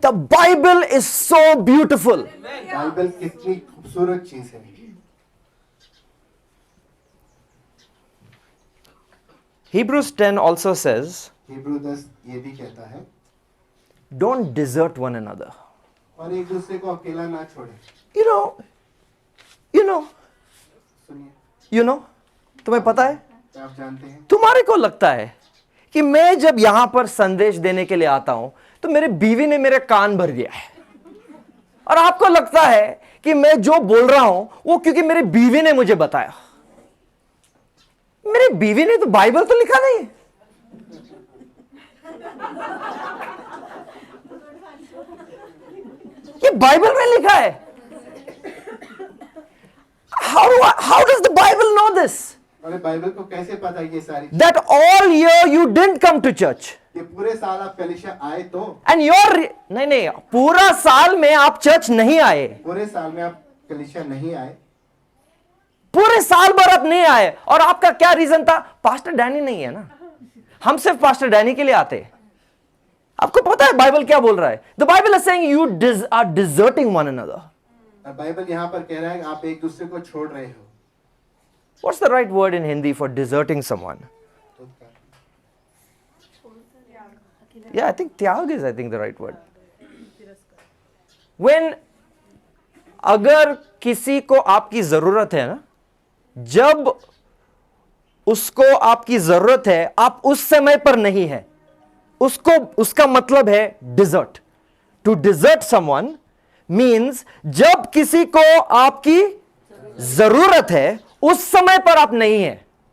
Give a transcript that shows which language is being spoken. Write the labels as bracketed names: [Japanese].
[English] The Bible is so beautiful. [Hindi] Bible कितनी खूबसूरत चीज है। [English] Hebrews 10 also says, [Hindi] हिब्रू 10 ये भी कहता है, [English] don't desert one another. [Hindi] और एक दूसरे को अकेला ना छोड़े। [English] You know, [Hindi] तुम्हें पता है, क्या आप जानते हैं, तुम्हारे को लगता है कि मैं जब यहां पर संदेश देने के लिए आता हूं तो मेरे बीवी ने मेरे कान भर दिया है, और आपको लगता है कि मैं जो बोल रहा हूं वो क्योंकि मेरी बीवी ने मुझे बताया। मेरी बीवी ने तो बाइबल तो लिखा नहीं है। ये बाइबल में लिखा है। [English] How does the Bible know this? [Hindi] और बाइबल को कैसे पता ये सारी, [English] That all year you didn't come to church. [Hindi] ये पूरे साल आप कलीसिया आए तो, And नहीं, पूरा साल में आप चर्च नहीं आए, पूरे साल में आप कलीसिया नहीं आए, पूरे साल भर आप नहीं आए, और आपका क्या रीजन था? पास्टर डैनी नहीं है ना, हम सिर्फ पास्टर डैनी के लिए आते। आपको पता है बाइबल क्या बोल रहा है? [English] The Bible is saying you are deserting one another. [Hindi] और बाइबल यहाँ पर कह रहा है आप एक दूसरे को छोड़ रहे हो। [English] What's the right word in Hindi for deserting someone? Yeah, I think tyag is the right word. [Hindi] When अगर किसी को आपकी जरूरत है ना, जब उसको आपकी जरूरत है, आप उस समय पर नहीं है, उसका मतलब है dessert. [English] to desert someone means [Hindi] जब किसी को आपकी जरूरत है उस समय पर आप नहीं है।